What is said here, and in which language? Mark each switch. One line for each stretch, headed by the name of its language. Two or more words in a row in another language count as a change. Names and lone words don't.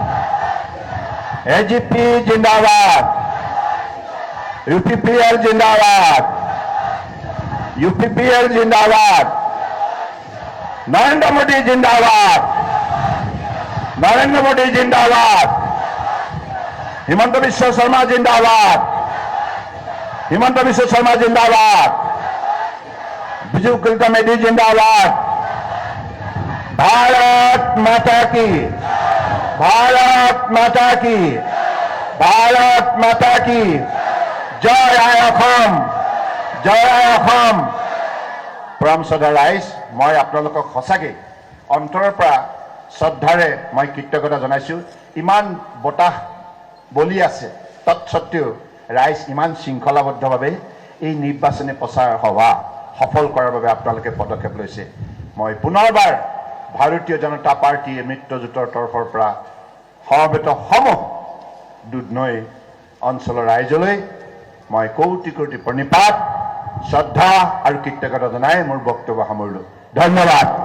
Assamese: AJP জিন্দাবাদ UPPL জিন্দাবাদ UPPL জিন্দাবাদ নরেন্দ্র মোদী জিন্দাবাদ নরেন্দ্র মোদী জিন্দাবাদ হিমন্ত বিশ্ব শর্মা জিন্দাবাদ হিমন্ত বিশ্ব শর্মা জিন্দাবাদ বিজু কলিতা মেধি জিন্দাবাদ
Hindi: भारत माता की भारत माता की भारत माता की जय आय
Assamese: অসম জয় আই অসম পৰম শ্ৰদ্ধা ৰাইজ মই আপোনালোকক সঁচাকৈ অন্তৰৰ পৰা শ্ৰদ্ধাৰে মই কৃতজ্ঞতা জনাইছোঁ ইমান বতাহ বলি আছে তৎসত্ত্বেও ৰাইজ ইমান শৃংখলাবদ্ধভাৱে এই নিৰ্বাচনী প্ৰচাৰ সভা সফল কৰাৰ বাবে আপোনালোকে পদক্ষেপ লৈছে মই পুনৰবাৰ ভাৰতীয় জনতা পাৰ্টী মিত্ৰজোঁটৰ তৰফৰ পৰা সমবেত সমূহ দুধনৈ অঞ্চলৰ ৰাইজলৈ মই কোটি কোটি প্ৰণিপাত শ্ৰদ্ধা আৰু কৃতজ্ঞতা জনাই মোৰ বক্তব্য সামৰিলোঁ ধন্যবাদ